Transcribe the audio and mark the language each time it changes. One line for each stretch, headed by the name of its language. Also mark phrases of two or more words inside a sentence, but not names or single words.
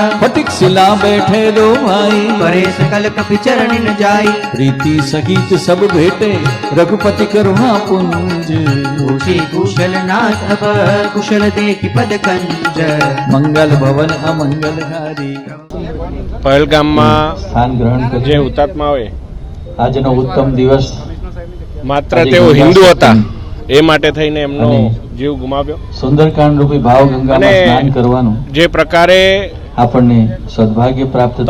Awadhi: फटिक सिला बैठे दो भाई परे सकल कपि चरण न जाई प्रीति सहित सब भेटे रघुपति करुणा पुंज पूछी कुशल नाथ अब कुशल देखी पद कंज मंगल भवन अमंगल हारी
Gujarati: પહેલગામમાં સ્થાન ગ્રહણ જે કરી હુતાત્માઓએ આજનો ઉત્તમ દિવસ માત્ર તેઓ હિન્દુ હતા એ માટે થઈને એમનો જીવ ગુમાવ્યો સુંદરકાંડ રૂપી ભાવ ગંગામાં અને સ્નાન કરવાનું જે પ્રકારે આપણને સદભાગ્ય પ્રાપ્ત થયું